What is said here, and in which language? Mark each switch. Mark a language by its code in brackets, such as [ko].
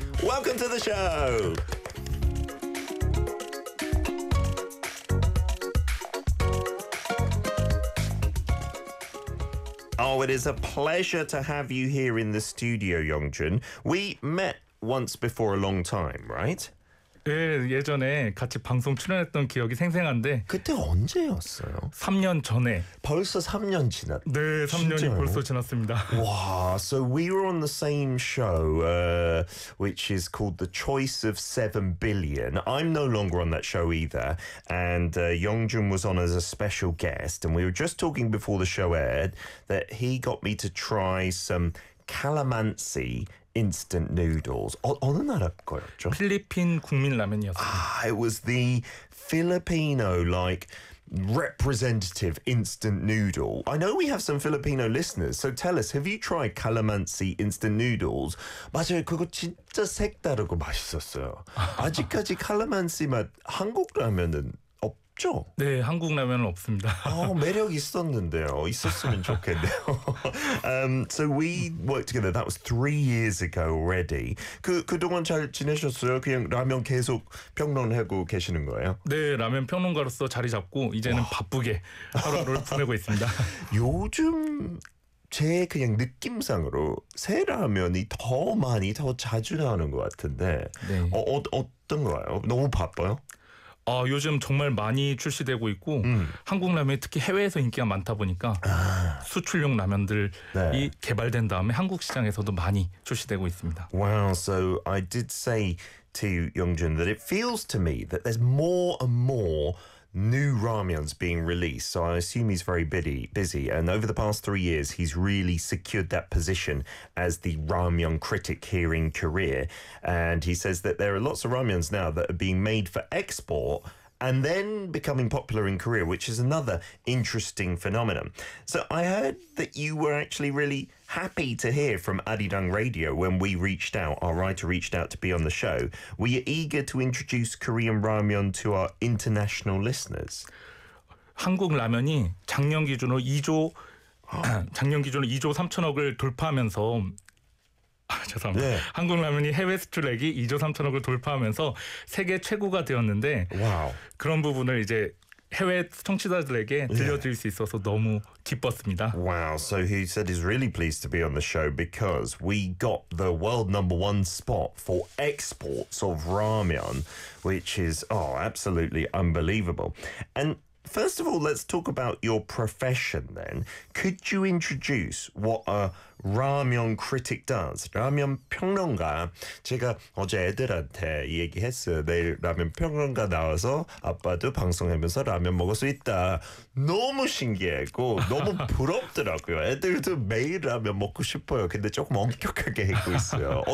[en] Welcome to the show! Oh, it is a pleasure to have you here in the studio, Yong-jun. We met once before a long time, right? [ko] 예, 예전에 같이 방송 출연했던 기억이 생생한데 그때 언제였어요? 3년 전에 벌써 3년 지났 네, 3년이 진짜요? 벌써 지났습니다. [en] Wow, so we were on the same show, which is called The Choice of 7 Billion. I'm no longer on that show either. And Yong-jun was on as a special guest. And we were just talking before the show aired that he got me to try some calamansi instant noodles. [ko] 어느 나라 거였죠? 필리핀 국민 라면이었어요. [en] It was the Filipino-like representative instant noodle. I know we have some Filipino listeners, so tell us, have you tried calamansi instant noodles? [ko] 맞아요, 그거 진짜 색다르고 맛있었어요. 아직까지 calamansi 맛 한국 라면은 없죠? 네, 한국 라면은 없습니다. 매력 있었는데요. 있었으면 좋겠네요. [en] So we worked together. That was 3 years ago already. [ko] 그동안 잘 지내셨어요? 그냥 라면 계속 평론하고 계시는 거예요? 네, 라면 평론가로서 자리 잡고 이제는 바쁘게 하루하루를 보내고 있습니다. 요즘 제 그냥 느낌상으로 새 라면이 더 많이, 더 자주 나오는 것 같은데 네. 어떤가요? 너무 바빠요? 요즘 정말 많이 출시되고 있고 한국 라면이 특히 해외에서 인기가 많다 보니까 수출용 라면들이 네. 개발된 다음에 한국 시장에서도 많이 출시되고 있습니다. [en] Wow, so I did say to Yong-jun that it feels to me that there's more and more new ramyeons being released. So I assume he's very busy. And over the past 3 years, he's really secured that position as the ramyeon critic here in Korea. And he says that there are lots of ramyeons now that are being made for export and then becoming popular in Korea, which is another interesting phenomenon. So I heard that you were actually really happy to hear from Arirang Radio when we reached out, our writer reached out to be on the show. Were you eager to introduce Korean ramyeon to our international listeners? [ko] 한국 라면이 작년 기준으로 2조 3천억을 돌파하면서 죄송합니다. 네. 한국 라면이 해외 수출액이 2조 3천억을 돌파하면서 세계 최고가 되었는데 와우. 그런 부분을 이제 해외 청취자들에게 들려드릴 수 있어서 너무 기뻤습니다. [en] Wow, so he said he's really pleased to be on the show because we got the world number one spot for exports of ramyeon, which is absolutely unbelievable. And first of all, let's talk about your profession then. Could you introduce what a ramyeon critic does? [ko] Ramyeon 평론가. 제가 어제 애들한테 얘기했어요. 내일 라면 평론가 나와서 아빠도 방송하면서 라면 먹을 수 있다. 너무 신기하고 너무 부럽더라고요. 애들도 매일 라면 먹고 싶어요. 근데 조금 엄격하게 하고 있어요.